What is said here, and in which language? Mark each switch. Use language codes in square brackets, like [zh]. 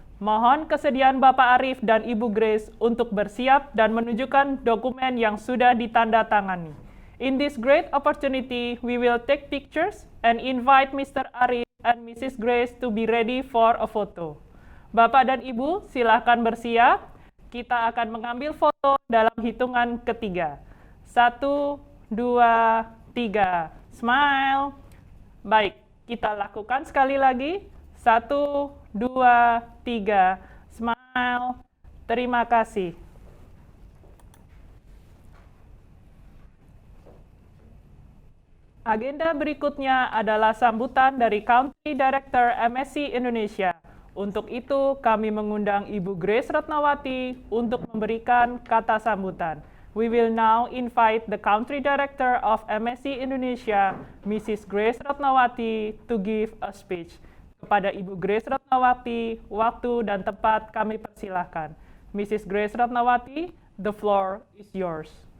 [id] Mohon kesediaan Bapak Arif dan Ibu Grace untuk bersiap dan menunjukkan dokumen yang sudah ditandatangani. [en] In this great opportunity, we will take pictures and invite Mr. Arif and Mrs. Grace to be ready for a photo. [id] Bapak dan Ibu, silakan bersiap. Kita akan mengambil foto dalam hitungan ketiga. [en] 1, 2, 3. Smile. [id] Baik, kita lakukan sekali lagi. 1, 2, 3. Smile. Terima kasih. Agenda berikutnya adalah sambutan dari Country Director MSC Indonesia. Untuk itu, kami mengundang Ibu Grace Ratnawati untuk memberikan kata sambutan. [en] We will now invite the Country Director of MSC Indonesia, Mrs. Grace Ratnawati, to give a speech. [id] Kepada Ibu Grace Ratnawati, waktu dan tempat kami persilahkan. [en] Mrs. Grace Ratnawati, the floor is yours.